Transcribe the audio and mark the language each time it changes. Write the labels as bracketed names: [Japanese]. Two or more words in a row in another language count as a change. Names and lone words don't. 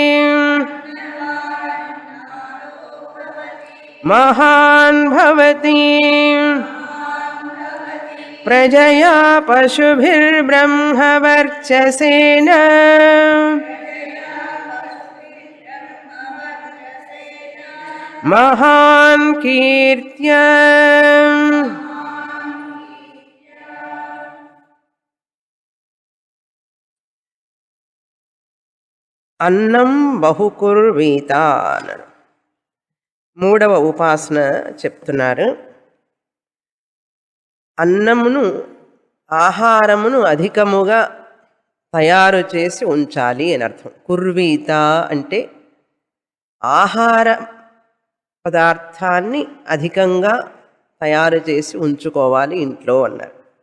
[Sanskrit] महान् भवति प्रजया पशुभिर्ब्रह्मवर्चसेन महान् कीर्त्या अन्नं बहुकुर्वीत అన్నాడు. [Telugu] మూడవ ఉపాసన చెప్తున్నారు. అన్నమును ఆహారమును అధికముగా తయారు చేసి ఉంచాలి అని అర్థం. కుర్వీత అంటే ఆహార పదార్థాన్ని అధికంగా తయారు చేసి ఉంచుకోవాలి ఇంట్లో అన్నారు.